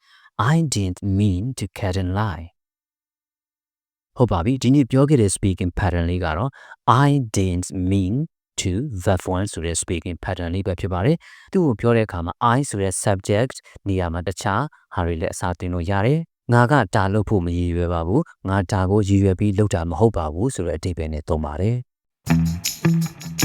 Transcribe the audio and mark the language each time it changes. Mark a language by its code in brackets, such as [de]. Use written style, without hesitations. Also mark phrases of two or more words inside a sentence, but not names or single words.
[my] ဟုတ်ပါပြီဒီနေ့ပြောခဲ့တဲ့ [en] speaking pattern [my] လေးကတော့ [en] I didn't mean to verb 1 [my] ဆိုတဲ့ [en] speaking pattern [my] လေးပဲဖြစ်ပါတယ်သူ့ကိုပြောတဲ့အခါမှာ I ဆိုတဲ့ subject နေရာမှာတခြားဟာတွေလည်းအစားတင်လို့ရတယ်ငါကဒါလုပ်ဖို့မရည်ရွယ်ပါဘူးငါဒါကိုရည်ရွယ်ပြီးလုပ်တာမဟုတ်ပါဘူးဆိုတဲ့အဓိပ္ပာယ်နဲ့သုံးပါတယ်